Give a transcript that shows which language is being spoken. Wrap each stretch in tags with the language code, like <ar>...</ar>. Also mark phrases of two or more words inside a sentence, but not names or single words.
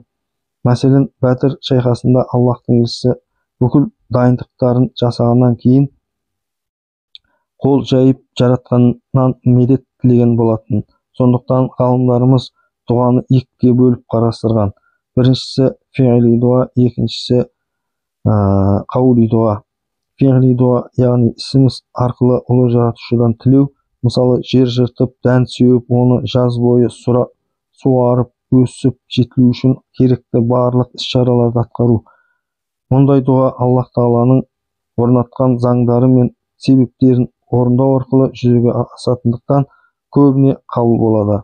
<kk>Мәселен, Бәдір шайқасында Аллахтың елшісі бүкіл дайындықтарын жасағаннан кейін қол жайып жаратқаннан медет тілеген болатын. Сондықтан ғалымдарымыз дұғаны екіге бөліп қарастырған. Біріншісі</kk> <ar>فعلي دعاء,</ar> <kk>екіншісі</kk> <ar>قولي دعاء. فعلي دعاء,</ar> <kk>яғни ісіміз арқылы ұлы жаратушыдан тілеу, мысалы жер жыртып, дән сеуіп, оны жаз бойы суарып, өсіп жетілу үшін керекті барлық іс-шараларды атқару. Мұндай дуа Аллах Тағаланың орнатқан заңдары мен себептерін орындау арқылы жүзеге асатындықтан көбіне қабыл болады.</kk>